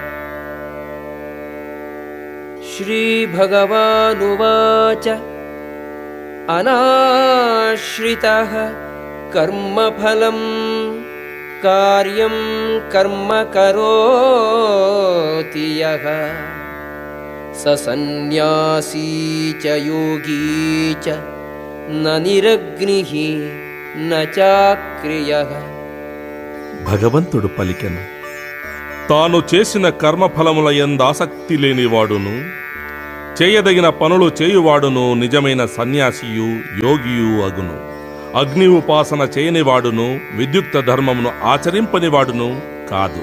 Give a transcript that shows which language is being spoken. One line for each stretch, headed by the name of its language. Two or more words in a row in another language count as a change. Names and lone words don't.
Sanskrit: श्रीभगवानुवाच अनाश्रितः कर्मफलं कार्यं कर्म करोति यः स सन्न्यासी च योगी च न निरग्निः न चाक्रियः।
Telugu: భగవంతుడు పలికెను, తాను చేసిన కర్మఫలముల యందు ఆసక్తి లేనివాడును చేయదగిన పనులు చేయువాడును నిజమైన సన్యాసియు యోగియు అగును. అగ్ని ఉపాసన చేయనివాడును విద్యుక్త ధర్మమును ఆచరింపనివాడును కాదు.